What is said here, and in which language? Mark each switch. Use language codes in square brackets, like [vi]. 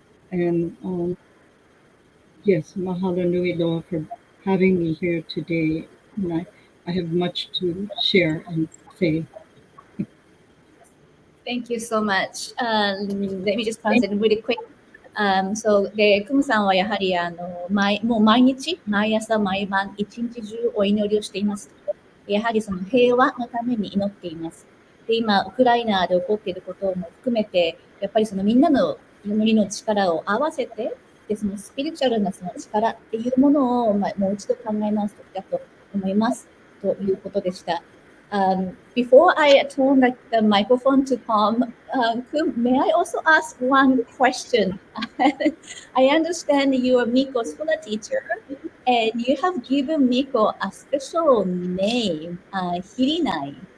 [en] And yes, [haw] mahalo nui loa [en] for having me here today. And I have much to share and say. Thank you so much. Let me just translate really quick. [ja] So で、クムさんはやはりもう毎日、毎朝、毎晩、一日中お祈りをしています。やはりその平和のために祈っています。で、今、ウクライナで起こっていることも含めて、やっぱりそのみんなの祈りの力を合わせて、で、そのスピリチュアルなその力っていうものを、もう一度考え直すときだと思います。ということでした。 [en] Before I turn the microphone to Palm, may I also ask one question? I understand you are Miko's Hula teacher, and you have given Miko a special name, Hilina'i.